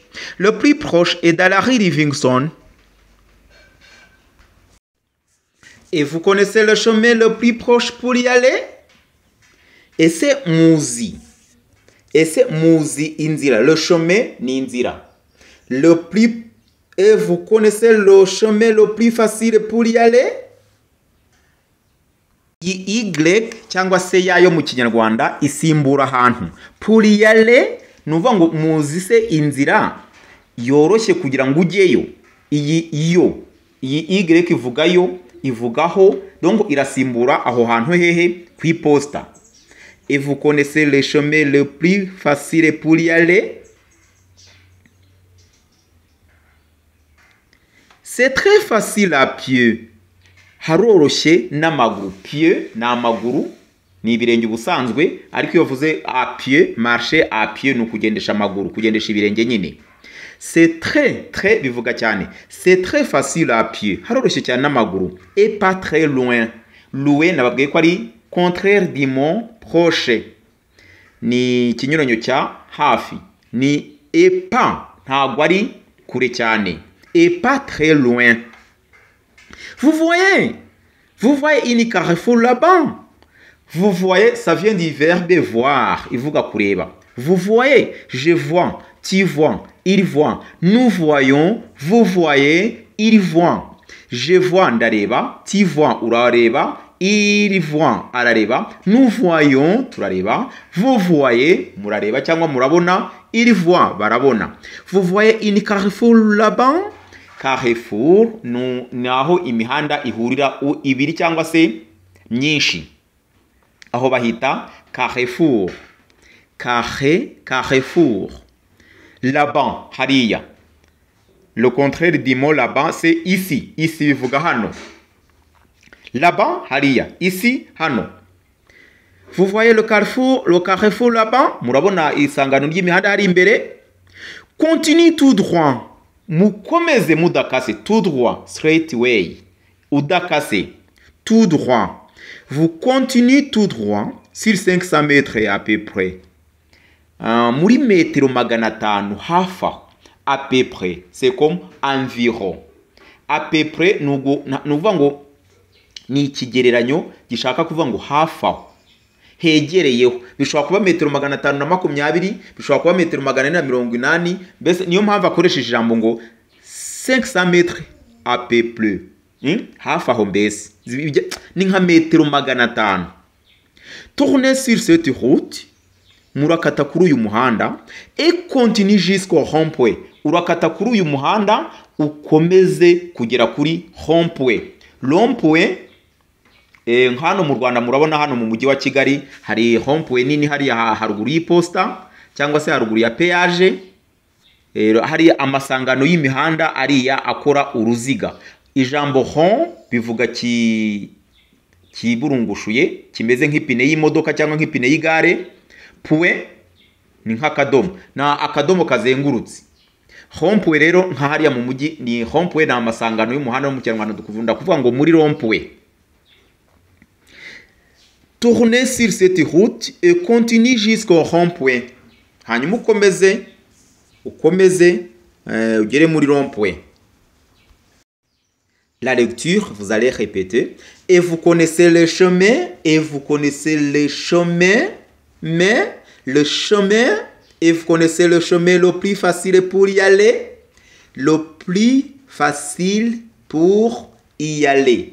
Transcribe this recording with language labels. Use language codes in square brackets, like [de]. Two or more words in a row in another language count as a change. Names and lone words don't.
[fr] Le plus proche est dans la rue Livingstone. Et vous connaissez le chemin le plus proche pour y aller? Et c'est Muzi. Et c'est [rw] Muzi Inzira. [fr] Le chemin [rw] ni Inzira. [fr] Et vous connaissez le chemin le plus facile pour y aller? [rw] Y cyangwa se yayo mu kinyarwanda isimbura ahantu. [fr] Pour y aller [rw] nuvuga ngo muzi se inzira yoroshye kugira ngo ujyeyo. Iyi y ivugayo ivugaho donc irasimbura aho hantu hehe kwiposta. [fr] Et vous connaissez le chemin le plus facile pour y aller? C'est très facile à pied. [rw] Haroroshye n'amaguru. Pied na amaguru ni ibirenge ubusanzwe, ariko iyo vuze [fr] à pied, marcher à pied [rw] ni ukugendesha amaguru, kugendesha ibirenge nyine. [fr] C'est très [rw] bivuga cyane. [fr] C'est très facile à pied. [rw] Haroroshye cyane n'amaguru. [fr] Et pas très loin. Loin [rw] nababwiye ko ari [fr] contraire du mot proche. [rw] Ni ikinyuranyo cya hafi. Ni [fr] et pas [rw] ntabwo ari kure cyane. [fr] Et pas très loin. Vous voyez une carrefour là-bas. Vous voyez, ça vient du verbe voir. [rw] Ivuga kureba. [fr] Vous voyez, je vois, tu vois, il voit, nous voyons, vous voyez, il voit. Je vois ndareba, tu vois urareba, il voit arareba, nous voyons turareba, vous voyez [rw] murareba cyangwa murabona, [fr] il voit barabona. Vous voyez une carrefour là-bas? [rw] Carrefour naho imihanda ihurira ibiri cyangwa se myinshi, aho bahita Carrefour. [fr] Carrefour. Là-bas hariya. Le contraire du mot là-bas c'est ici. [rw] Ici bivuga hano. [fr] Là-bas hariya. Ici hano. Vous voyez le carrefour là-bas? [rw] Murabona isangano ry'imihanda hari imbere. [fr] Continue tout droit. [rw] Mukomeze mudakase, [fr] tout droit, [en] straight way. [fr] Udakase, tout droit. Vous continuez tout droit sur 500 mètres à peu près. [rw] Muri metero 500 hafa [fr] à peu près. C'est comme environ. À peu près [rw] nuvuga ngo ni ikigereranyo gishaka kuvuga ngo hafa. Hegereyeho bishobora kuba metero 520, bishobora kuba metero 480, mbese niyo mpamvu akoresheje ijambo ngo 500 [fr] mètres à peu près. [rw] Hafi aho mbese ni nka metero 500. [fr] Tournez sur cette route, [rw] murakata kuri uyu muhanda, [fr] et continue jusqu'au rond-point. [rw] Urakata kuri uyu muhanda ukomeze kugera kuri rond-point. Rond-point hano mu Rwanda murabona hano mu mujyi wa Kigali hari rond-point nini hari haruguru y'Iposta cyangwa se haruguru ya péage. Hari amasangano y'imihanda ariya akora uruziga. Ijambo rond bivuga kiburungushuye kimeze nk'ipine y'imodoka cyangwa nk'ipine y'igare. Point ni nk'akadomo, na akadomo kazengurutse. Rond-point rero nka hariya mu mujyi ni rond-point, na amasangano y'umuhanda mu Kinyarwanda dukuvunda kuvuga ngo muri rond-point. [fr] Tournez sur cette route et continue jusqu'au rond-point. [rw] Hanyuma ukomeze ugere muri rond-point. [fr] La lecture, vous allez répéter. Et vous connaissez le chemin, et vous connaissez le chemin, mais le chemin, et vous connaissez le chemin le plus facile pour y aller. Le plus facile pour y aller.